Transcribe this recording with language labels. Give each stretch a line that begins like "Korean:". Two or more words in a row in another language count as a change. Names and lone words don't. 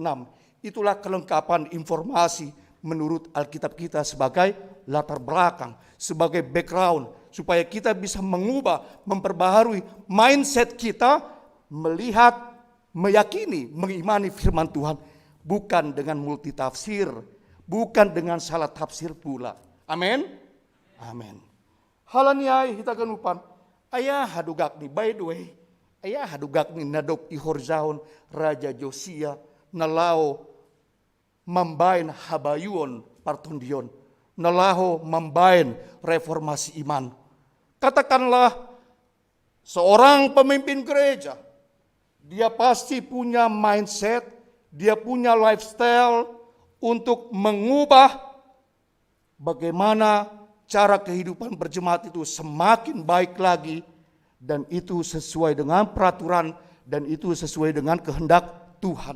Indonesian: Itulah kelengkapan informasi menurut Alkitab kita sebagai latar belakang, sebagai background, supaya kita bisa mengubah, memperbaharui mindset kita, melihat, meyakini, mengimani firman Tuhan, bukan dengan multitafsir, bukan dengan salah tafsir pula. Amin. Amin.
Batak Simalungun: Halaniai kita ganupan, ayah hadugak ni,
English: by the way,
Batak Simalungun: ayah hadugak ni nadop ihorzaon Raja Josia nalao mambain habayuon partundion, nalaho mambain
Indonesian: reformasi iman. Katakanlah seorang pemimpin gereja, dia pasti punya mindset, dia punya lifestyle untuk mengubah bagaimana cara kehidupan berjemaat itu semakin baik lagi, dan itu sesuai dengan peraturan, dan itu sesuai dengan kehendak Tuhan.